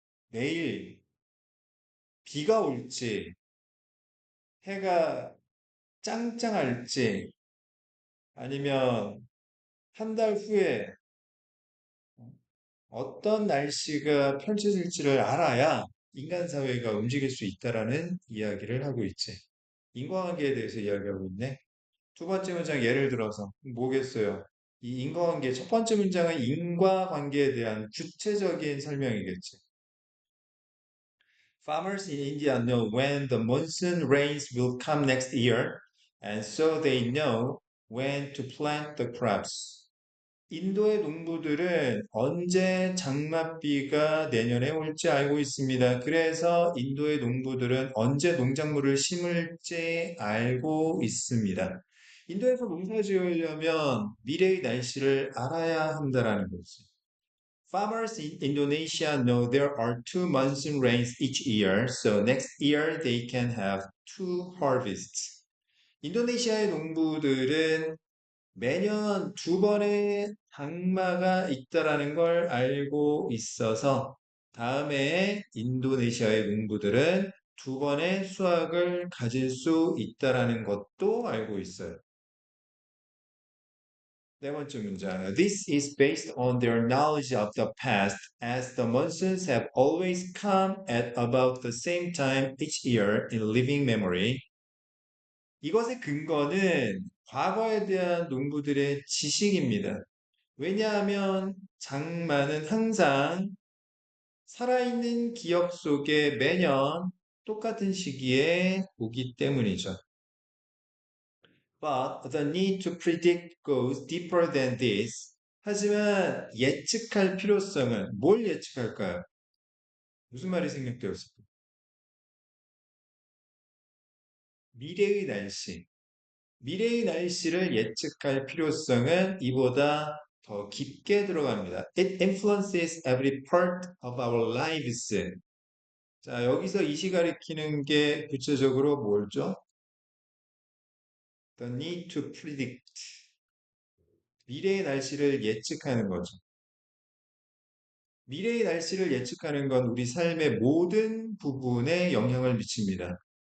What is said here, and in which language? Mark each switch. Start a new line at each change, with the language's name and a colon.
Korean: 내일 비가 올지, 해가 짱짱할지, 아니면 한 달 후에 어떤 날씨가 펼쳐질지를 알아야 인간 사회가 움직일 수 있다라는 이야기를 하고 있지. 인과관계에 대해서 이야기하고 있네. 두 번째 문장 예를 들어서 뭐겠어요? 이 인과관계 첫 번째 문장은 인과관계에 대한 구체적인 설명이겠지.
English: Farmers in India know when the monsoon rains will come next year, and so they know when to plant the crops.
Korean: 인도의 농부들은 언제 장맛비가 내년에 올지 알고 있습니다. 그래서 인도의 농부들은 언제 농작물을 심을지 알고 있습니다. 인도에서 농사 지으려면 미래의 날씨를 알아야 한다라는 거지.
English: Farmers in Indonesia know there are two monsoon rains each year, so next year they can have two harvests.
Korean: 인도네시아의 농부들은 매년 두 번의 장마가 있다라는 걸 알고 있어서 다음에 인도네시아의 농부들은 두 번의 수확을 가질 수 있다라는 것도 알고 있어요. 네 번째 문장.
English: This is based on their knowledge of the past, as the monsoons have always come at about the same time each year in living memory.
Korean: 이것의 근거는 과거에 대한 농부들의 지식입니다. 왜냐하면 장마는 항상 살아있는 기억 속에 매년 똑같은 시기에 오기 때문이죠.
English: But the need to predict goes deeper than this.
Korean: 하지만 예측할 필요성은 뭘 예측할까요? 무슨 말이 생략되었을까요? 미래의 날씨. 미래의 날씨를 예측할 필요성은 이보다 더 깊게 들어갑니다.
English: It influences every part of our lives.
Korean: 자, 여기서 이시 가리키는 게 구체적으로 뭘죠?
English: The need to predict.
Korean: 미래의 날씨를 예측하는 거죠. 미래의 날씨를 예측하는 건 우리 삶의 모든 부분에 영향을 미칩니다.